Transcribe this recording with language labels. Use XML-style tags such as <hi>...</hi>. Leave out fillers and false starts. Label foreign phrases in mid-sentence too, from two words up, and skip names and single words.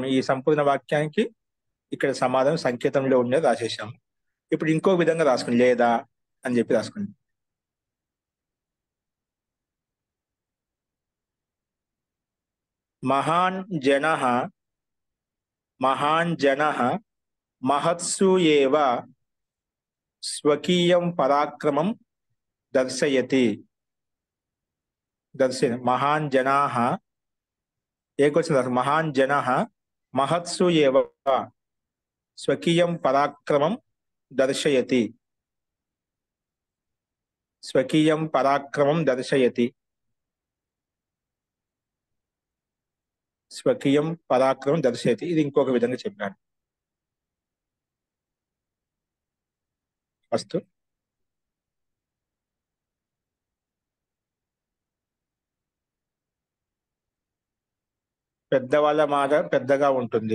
<te>ఈ సంపూర్ణ వాక్యానికి ఇక్కడ సమాధానం సంకేతంలో ఉండేది రాసేసాము. ఇప్పుడు ఇంకో విధంగా రాసుకోండి, లేదా అని చెప్పి రాసుకోండి.</te> <sa>महान् जनः महान् जनः महत्सु एव स्वकीयं पराक्रमं दर्शयति। महान् जनाः एक वचन महान् जनः महत्सु एव स्वकीयं पराक्रमं दर्शयति। स्वकीयं पराक्रमं दर्शयति। स्वकीयं पराक्रमं दर्शयति.</sa> <te>ఇది ఇంకొక విధంగా చెప్పాను. అస్తు. పెద్దవాళ్ళ మాట పెద్దగా ఉంటుంది.</te>